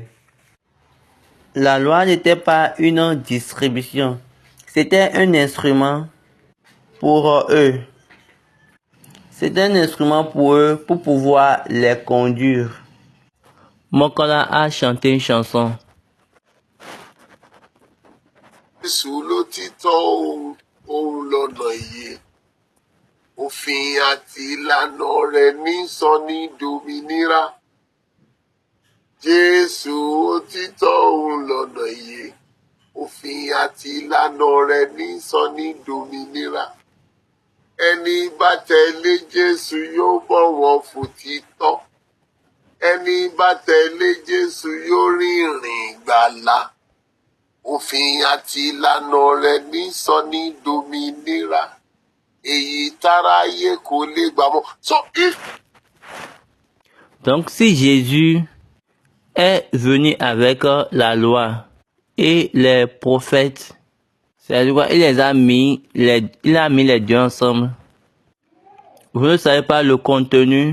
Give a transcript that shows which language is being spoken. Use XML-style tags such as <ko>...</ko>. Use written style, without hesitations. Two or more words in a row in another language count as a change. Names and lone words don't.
<fr>La loi n'était pas une distribution. C'était un instrument pour eux. C'était un instrument pour eux pour pouvoir les conduire. Mokola a chanté une chanson.</fr> <yo>Jésù lòtítọ́ òun lọ́nà ìyè. Òfin àti ìlànà rẹ̀ ní sọ ní dòmìnira. Jésù òtítọ́ òun lọ́nà ìyè. Òfin àti ìlànà rẹ̀ ní sọ ní dòmìnira. Ẹni bá tẹ̀lé Jésù yóò bọ̀wọ̀ fòtítọ́. Ẹni bá tẹ̀lé Jésù yóò rìnrìn ìgbàlà. Òfin àti ìlànà rẹ̀ ní sọ ní dòmìnira. Èyí táráyé kò lè gbà mọ́.</yo> <fr>Donc si Jésus est venu avec la loi et les prophètes, c'est-à-dire il les a mis, il a mis les deux ensemble. Vous ne savez pas le contenu.</fr>